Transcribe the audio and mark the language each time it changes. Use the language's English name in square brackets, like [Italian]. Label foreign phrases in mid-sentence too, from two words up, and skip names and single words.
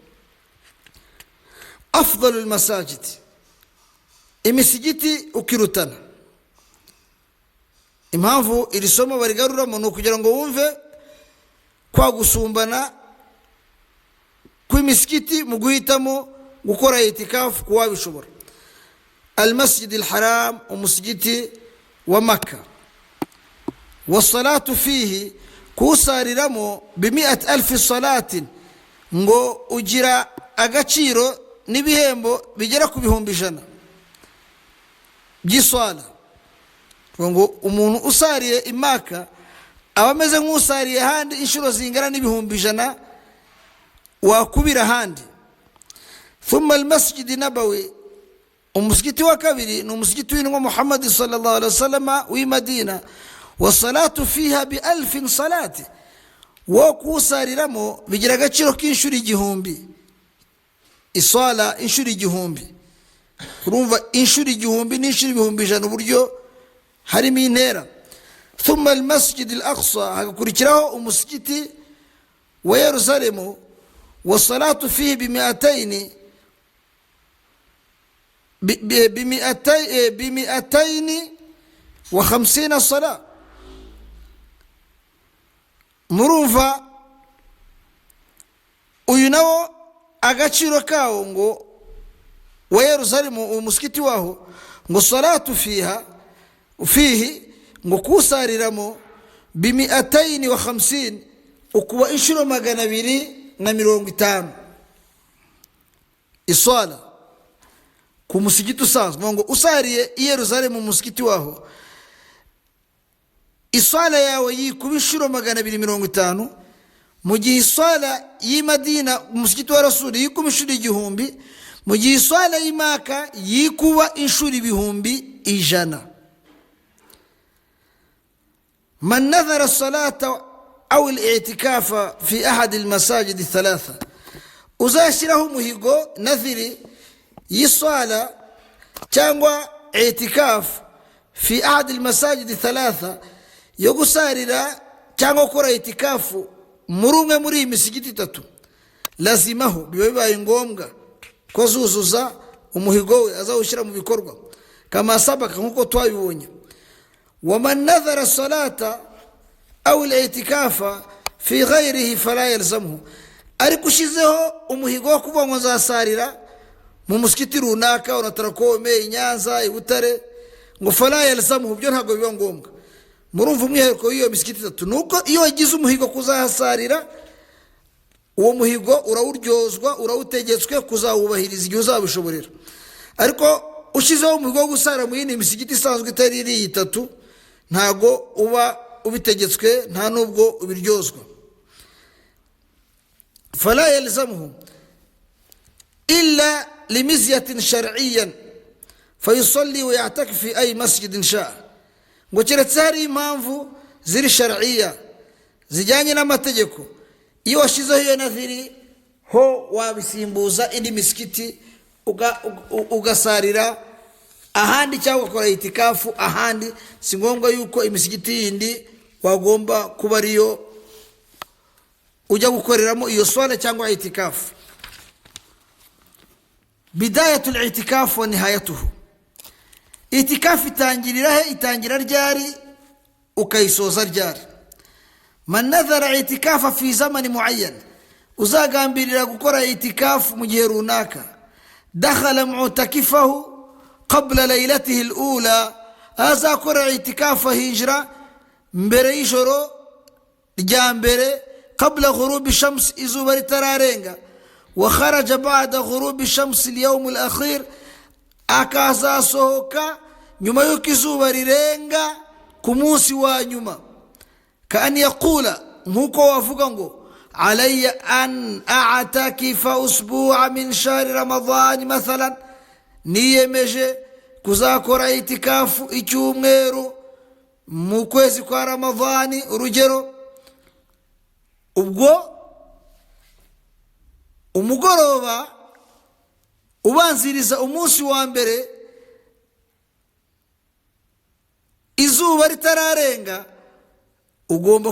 [Arabic] أفضل المساجد, [Kinyarwanda] imisigiti ukirutana. Impamvu iri somo barigaruramo ni ukugira ngo wumve kwa gusumbana kw'imisigiti mu guhitamo gukora itikafu kuwabishobora. Al-Masjid al-Haram, umusigiti wa Makka, [Arabic] والصلاة فيه, [Kinyarwanda] kusariramo [Arabic] ب100,000 صلاة, [Kinyarwanda] ngo ugira agaciro n'ibihembo bigera ku 100,000 by'iswala. Ngo umuntu usariye imaka aba ameze nk'usariye handi inshuro zingana n'100,000 wakubira handi. [Arabic] ثم المسجد النبوي, [Kinyarwanda] umusigiti wa kabiri ni umusigiti w'intumwa Muhammad [Arabic] صلى الله عليه وسلم [Kinyarwanda] w'i Madina, [Arabic] والصلاة فيها ب1000 صلاة, [Kinyarwanda] wo kusariramo bigira agaciro k'inshuro 1,000. Iswala inshuro 1,000, urumva inshuro 1,000 n'inshuro 1,000 uburyo harimo intera. [Arabic] ثم المسجد الأقصى, [Kinyarwanda] hagakurikiraho umusigiti wa Yerusalemu, [Arabic] والصلاة فيه ب250 صلاة. [Kinyarwanda] murumva uyu nawo agaciro kawo ngo wa Yerusalemu, umusigiti waho, ngo [Arabic] الصلاة فيه [Kinyarwanda] ngo kusariramo ب250, ukuba inshuro 250 iswala ku musigiti usanzwe. Ngo usariye i Yerusalemu umusigiti waho, iswala yawe yikuba inshuro 250, mu gihe iswala y'i Madina umusigiti wa Rasuli yikuba inshuro 1,000, mu gihe iswala y'i Maka yikuba inshuro 100,000. [Arabic] من نذر الصلاة أو الاعتكاف في أحد المساجد الثلاثة, [Kinyarwanda] uzashiraho umuhigo nadhiri y'iswala cyangwa [Arabic] اعتكاف في أحد المساجد الثلاثة, [Kinyarwanda] yo gusarira cyangwa gukora i'tikafu muri umwe muri iyi misigiti 3, lazimaho biba bibaye ngombwa ko zuzuza umuhigo we azawushyira mu bikorwa, [Arabic] كما سبق [Kinyarwanda] nkuko twabibonye. [Arabic] ومن نذر الصلاة أو الاعتكاف في غيره فلا يلزمه, [Kinyarwanda] ariko ushizeho umuhigo wo kuvuga ngo nzasarira mu musigiti runaka, unatarakome i Nyanza, i Butare, ngo [Arabic] فلا يلزمه, [Kinyarwanda] byo ntabwo biba ngombwa. Murumva umwihariko w'iyo misigiti 3 nuko iyo wagize umuhigo kuzahasarira, uwo muhigo urawuryozwa, urawutegetswe kuzawubahiriza igihe uzabishoborera. Ariko ushizeho umuhigo wo gusara mu yindi misigiti isanzwe itari iri 3, ntago uba ubitegetswe, nta nubwo ubiryozwa. [Arabic] فلا يلزمه إلا لمزية شرعيا فيصلي ويعتكف في أي مسجد شاء. [Kinyarwanda] ngo keretse hari impamvu ziri shar'iyya zijyanye n'amategeko, iyo washizeho iyo nadhiri ho wabisimbuza indi misikiti ugasarira ahandi cyangwa ukora itikafu ahandi, si ngombwa yuko imisigiti yindi wagomba kuba ariyo ujya gukoreramo iyo swala cyangwa itikafu. [Arabic] بداية الاعتكاف ونهايته, [Kinyarwanda] itikafu itangirira he? Itangira ryari ukayisoza ryari? [Arabic] من نذر اعتكافا في زمان معين, [Kinyarwanda] uzagambirira gukora itikafu mu gihe runaka, [Arabic] دخل معتكفه قبل ليلته الأولى, [Kinyarwanda] azakora itikafu hijra mbere y'ijoro rya mbere, [Arabic] قبل غروب الشمس, [Kinyarwanda] izuba ritararenga, [Arabic] وخرج بعد غروب الشمس اليوم الأخير, [Kinyarwanda] akazasohoka nyuma y'uko izuba rirenga ku munsi wa nyuma. [Arabic] كأن يقول, [Kinyarwanda] nkuko wavuga ngo [Arabic] عليّ أن أعتكف أسبوعا من شهر رمضان مثلا, [Kinyarwanda] niyemeje kuzakora itikafu icyumweru mu kwezi kwa ramadani urugero. ubwo umugoroba ubanziriza umunsi wa mbere izuba ritararenga ugomba